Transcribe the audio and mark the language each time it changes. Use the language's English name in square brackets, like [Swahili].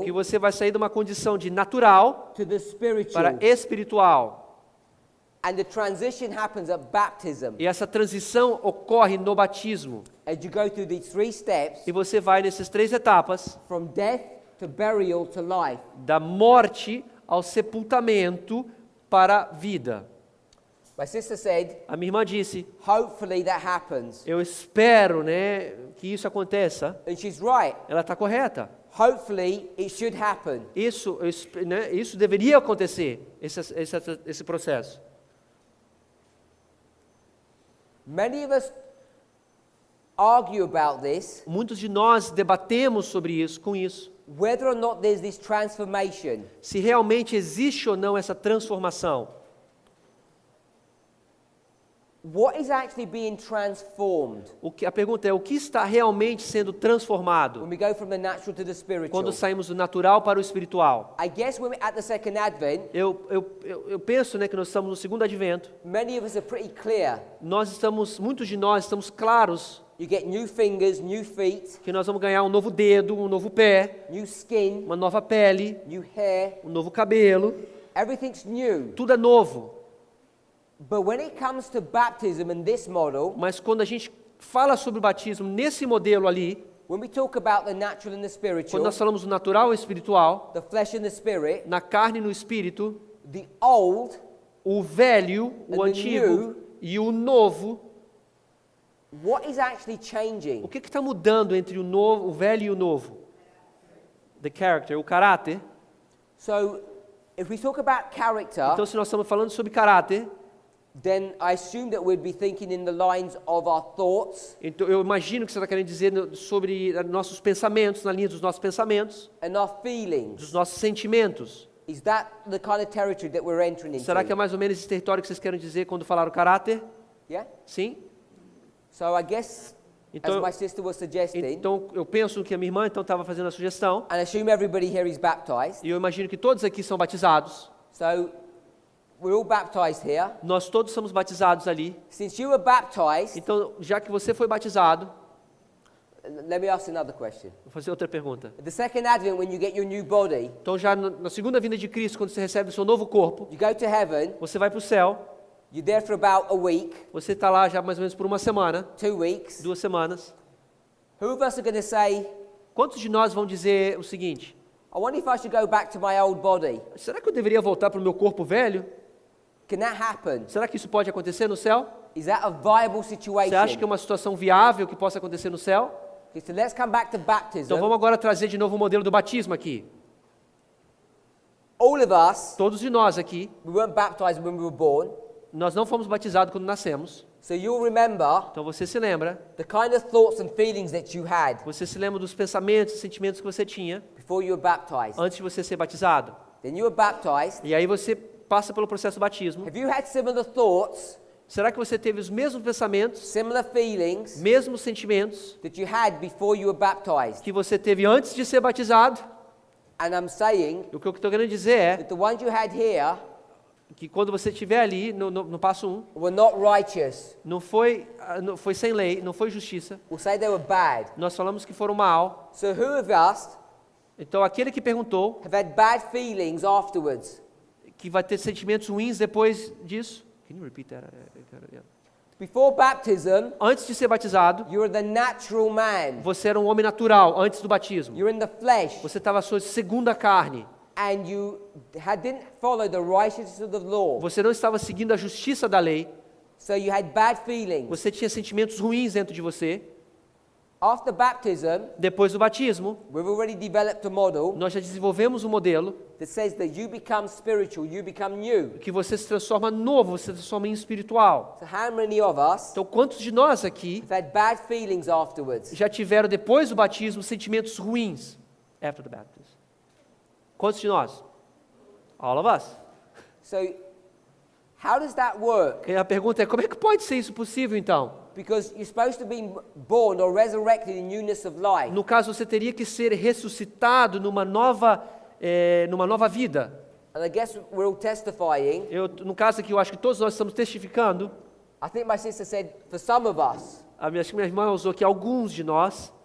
[Portuguese] que você vai sair de uma condição de natural [English] to the spiritual. [Portuguese] para espiritual. [English] And the transition happens at baptism. [Portuguese] E essa transição ocorre no batismo. [English] As you go through these 3 steps, [Portuguese] E você vai nessas 3 etapas, [English] from death to burial to life. [Portuguese] da morte ao sepultamento para a vida. [English] My sister said, [Portuguese] A minha irmã disse, [English] hopefully that happens. [Portuguese] eu espero, né, que isso aconteça. [English] And she's right. [Portuguese] Ela está correta. [English] Hopefully it should happen. [Portuguese] Isso deveria acontecer, esse processo. [English] Many of us argue about this, [Portuguese] Muitos de nós debatemos sobre isso, com isso. [English] whether or not there's this transformation. [Portuguese] Se realmente existe ou não essa transformação. [English] What is actually being transformed [Portuguese] A pergunta é, o que está realmente sendo transformado [English] when we go from the natural to the spiritual? [Portuguese] quando saímos do natural para o espiritual? [English] I guess when we're at the second advent, [Portuguese] Eu penso, né, que nós estamos no segundo advento. [English] many of us are pretty clear. [Portuguese] Muitos de nós estamos claros [English] You get new fingers, new feet, [Portuguese] que nós vamos ganhar um novo dedo, um novo pé, [English] new skin, [Portuguese] uma nova pele, [English] new hair. [Portuguese] um novo cabelo. [English] Everything's new. [Portuguese] Tudo é novo. [English] But when it comes to baptism and this model, [Portuguese] Mas quando a gente fala sobre o batismo nesse modelo ali, [English] when we talk about the natural and the spiritual, [Portuguese] nós falamos do natural e espiritual, [English] the flesh and the spirit, [Portuguese] na carne e no espírito, [English] the old, [Portuguese] o velho, [English] And [Portuguese] o [English] the [Portuguese] antigo [English] new, [Portuguese] e o novo, [English] what is actually [Portuguese] o [English] changing? [Portuguese] que está mudando entre o velho e o novo? [English] The character, [Portuguese] o caráter. [English] So, if we talk about character, [Portuguese] Então, se nós estamos falando sobre caráter, [English] then I assume that we'd be thinking in the lines of our thoughts [Portuguese] então eu imagino que você está querendo dizer sobre nossos pensamentos, na linha dos nossos pensamentos, [English] and our feelings. [Portuguese] dos nossos sentimentos. [English] Is that the kind of territory that we're entering into? [Portuguese] Será que é mais ou menos esse território que vocês querem dizer quando falaram caráter? [English] Yeah? [Portuguese] Sim? [English] So I guess, [Portuguese] Então- [English] as my sister was suggesting, [Portuguese] Então, eu penso que a minha irmã então estava fazendo a sugestão, [English] and I assume everybody here is baptized. [Portuguese] e eu imagino que todos aqui são batizados. [English] So we're all baptized here. [Portuguese] Nós todos somos batizados ali. [English] Since you were baptized, [Portuguese] Então, já que você foi batizado, [English] let me ask another question. [Portuguese] vou fazer outra pergunta. [English] At the second advent, when you get your new body, [Portuguese] Então, já na segunda vinda de Cristo, quando você recebe o seu novo corpo, [English] you go to heaven, [Portuguese] você vai para o céu, [English] you're there for about a week, [Portuguese] você está lá já mais ou menos por uma semana, [English] 2 weeks. [Portuguese] 2 semanas. [English] Who of us are going to say, [Portuguese] Quantos de nós vão dizer o seguinte: [English] I wonder if I should go back to my old body? [Portuguese] será que eu deveria voltar para o meu corpo velho? [English] Can that happen? [Portuguese] Será que isso pode acontecer no céu? [English] Is that a viable [Portuguese] Você acha que [English] situation? [Portuguese] é uma situação viável que possa acontecer no céu? [English] Okay, so let's come back to baptism. [Portuguese] Então vamos agora trazer de novo o modelo do batismo aqui. [English] All of us, [Portuguese] Todos de nós aqui, [English] we weren't baptized when we were born. [Portuguese] nós não fomos batizados quando nascemos. [English] So you'll remember [Portuguese] Então você se lembra, [English] the kind of thoughts and feelings that you had [Portuguese] você se lembra dos pensamentos e sentimentos que você tinha [English] before you were baptized. [Portuguese] antes de você ser batizado. [English] Then you were baptized. [Portuguese] E aí você passa pelo processo do batismo. [English] Have you had similar thoughts, [Portuguese] Será que você teve os mesmos pensamentos, [English] similar feelings [Portuguese] mesmos sentimentos [English] that you had before you were baptized? [Portuguese] que você teve antes de ser batizado? [English] And I'm saying [Portuguese] O que eu estou querendo dizer é [English] that the ones you had here [Portuguese] que quando você estiver ali, no passo 1, [English] were not righteous. [Portuguese] não foi sem lei, não foi justiça. [English] We'll say they were bad. [Portuguese] Nós falamos que foram mal. [English] So who of us [Portuguese] Então aquele que perguntou [English] have had bad feelings afterwards? [Portuguese] que vai ter sentimentos ruins depois disso. [English] Can you repeat that? Before baptism, [Portuguese] Antes de ser batizado, [English] you were the natural man. [Portuguese] você era um homem natural antes do batismo. [English] You're in the flesh. [Portuguese] Você estava à sua segunda carne. [English] And you didn't follow the righteousness of the law. [Portuguese] Você não estava seguindo a justiça da lei. [English] So you had bad feelings. [Portuguese] Você tinha sentimentos ruins dentro de você. [English] After baptism, [Portuguese] Depois do batismo, [English] we've already developed a model [Portuguese] nós já desenvolvemos um modelo [English] that says that you become spiritual, you become new. [Portuguese] que você se transforma novo, você se transforma em espiritual. [English] So how many of us [Portuguese] Então, quantos de nós aqui [English] have had bad feelings afterwards? [Portuguese] já tiveram depois do batismo sentimentos ruins? [English] After the baptism. [Portuguese] Quantos de nós? [English] All of us. So how does that work? [Portuguese] E a pergunta é, como é que pode ser isso possível então? [English] Because you're supposed to be born or resurrected in newness of life. [Portuguese] No caso, você teria que ser ressuscitado numa nova vida. [English] And I guess we're all testifying. [Portuguese] No caso aqui, eu acho que todos nós estamos testificando. [English] I think my sister said, for some of us, [Portuguese] Acho que minha irmã usou aqui alguns de nós.